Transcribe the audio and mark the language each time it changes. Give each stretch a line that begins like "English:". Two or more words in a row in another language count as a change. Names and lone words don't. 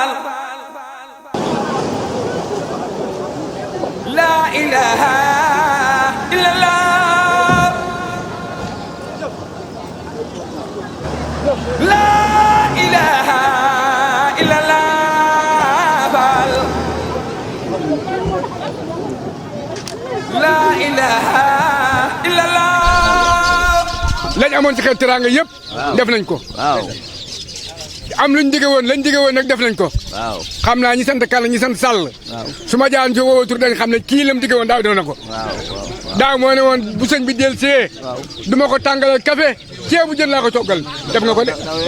Arabic: لا إله إلا الله لا إله إلا الله لا إله إلا الله
Wolof: lañ amoon ci xel teraanga yëpp def nañ ko waaw am lañ dige woon nag def nañ ko waaw xam naa ñi sant Kalla ñi sant Sall waaw su ma jaan ci woowa tur dañ xam ne kii lam dige woon daaw def na ko daaw moo ne woon bu sëñ bi del see du ma ko tàngalal café ceebu jën laa ko toggal def nga ko de